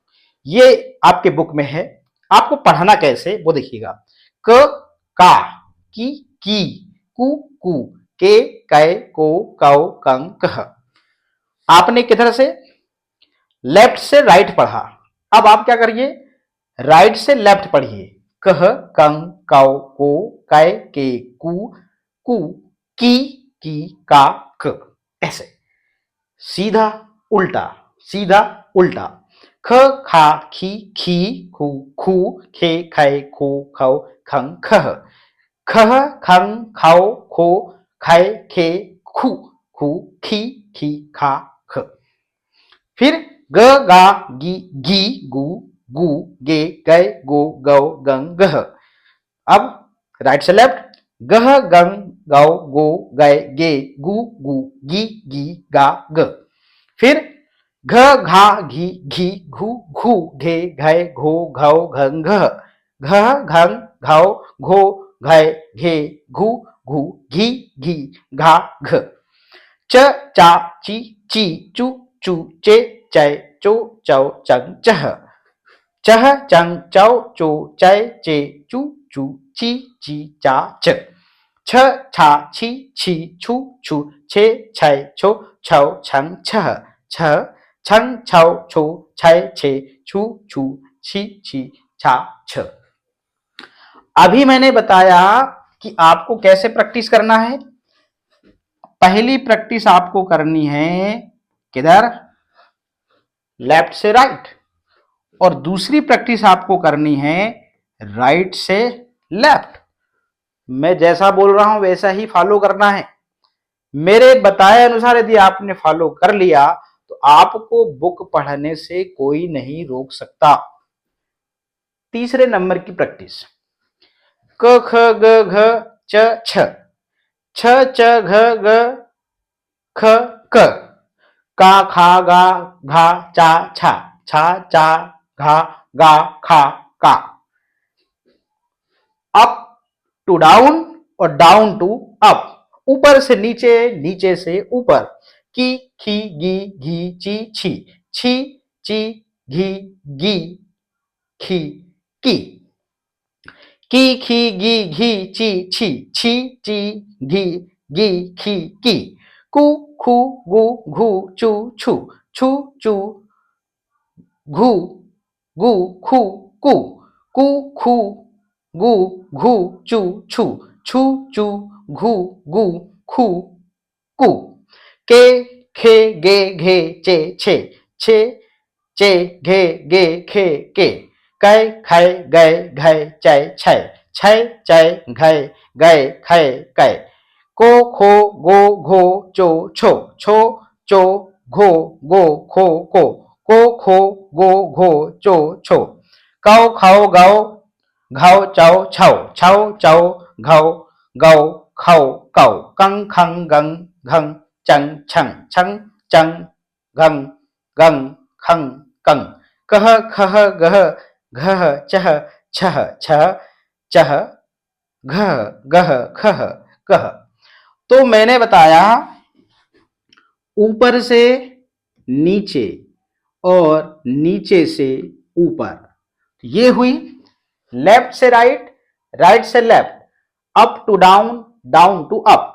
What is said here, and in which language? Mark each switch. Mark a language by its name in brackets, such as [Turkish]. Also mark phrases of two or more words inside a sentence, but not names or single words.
[Hindi] ये आपके बुक में है, आपको पढ़ना कैसे वो देखिएगा। क, का, की, कु, के, कै को कौ कं कह। आपने किधर से, लेफ्ट से राइट पढ़ा। अब आप क्या करिए, राइट से लेफ्ट पढ़िए। कह कं कौ को कै के कु की का क, ऐसे सीधा उल्टा, सीधा उल्टा। ख खा खी खू खू खे खे खो खौ खं खह। खह खं खौ खो खे खे खू खी खा ख। फिर ग गा गी गु गे गै गो गौ गं गह। अब राइट से लेफ्ट, गह गंग गौ गो गै गे गु गी गा ग। फिर घ घा घी घू घे घै घो घौ घं घह। घ घं घौ घो घै घे घू घी घा घ। च चा ची चू चे चै चो चौ चंग चह। चह चंग चौ चो चै चे चू ची चा च। छ छा छी छू छे छै छो छौ छंग छह। छ छंग छौ छो छै छे छू छी छा छ। अभी मैंने बताया कि आपको कैसे प्रैक्टिस करना है। पहली प्रैक्टिस आपको करनी है किधर, लेफ्ट से राइट, और दूसरी प्रैक्टिस आपको करनी है राइट से लेफ्ट। मैं जैसा बोल रहा हूं वैसा ही फॉलो करना है। मेरे बताए अनुसार यदि आपने फॉलो कर लिया तो आपको बुक पढ़ने से कोई नहीं रोक सकता। तीसरे नंबर की प्रैक्टिस, क ख ग घ च छ, छ च घ ग ख क, का खा गा घा चा छा, छा चा घा गा खा का। [English] up to down [Hindi] और [English] down to up, [Hindi] ऊपर से नीचे, नीचे से ऊपर। की खी गी ची छी ची घी खी की। की खी घी ची छी ची घी खी की। कु खू गु घू चू चू घू खू कु खू गु घू चू चू घू खू कु। के खे गे घे चे छे चे घे गे खे के। कै खै गै घै चै छै चै घै गै खै कै। को खो गो घो चो छो घो गो खो को खो गो घो चो छो। कौ खौ गौ घौ चौ छौ चौ घौ गौ खौ कौ। कं खं गं घं चंग छंग चंग घं खं कंग। कह खह गह घह चह छह चह घह गह खह कह। तो मैंने बताया ऊपर से नीचे और नीचे से ऊपर, ये हुई लेफ्ट से राइट, राइट से लेफ्ट, [English] up to down, down to up.